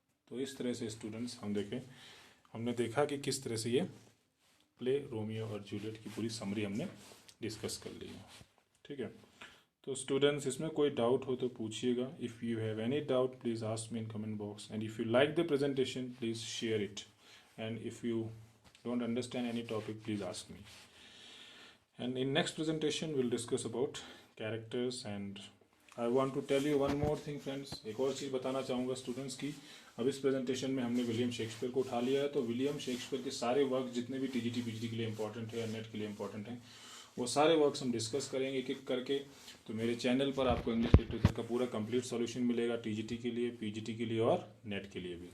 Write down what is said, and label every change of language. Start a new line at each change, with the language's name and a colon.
Hindi: तो इस तरह से स्टूडेंट्स हमने देखा कि किस तरह से ये प्ले रोमियो और जूलियट की पूरी समरी हमने डिस्कस कर ली है। ठीक है, तो स्टूडेंट्स इसमें कोई डाउट हो तो पूछिएगा।
English: If you have any doubt please ask me in comment box, and if you like the presentation please share it, and if you don't understand any topic please ask me. And in next presentation we'll discuss about characters, and I want to tell you one more thing friends।
Hindi: एक और चीज़ बताना चाहूँगा students की, अब इस presentation में हमने William Shakespeare को उठा लिया है, तो विलियम शेक्सपियर के सारे वर्क जितने भी टीजीटी पीजीटी के लिए इंपॉर्टेंट है या नेट के लिए इंपॉर्टेंट हैं, वो सारे वर्क्स हम डिस्कस करेंगे एक एक करके। तो मेरे चैनल पर आपको इंग्लिश लिटरेचर का पूरा कंप्लीट सॉल्यूशन मिलेगा, टीजीटी के लिए, पीजीटी के लिए और नेट के लिए भी।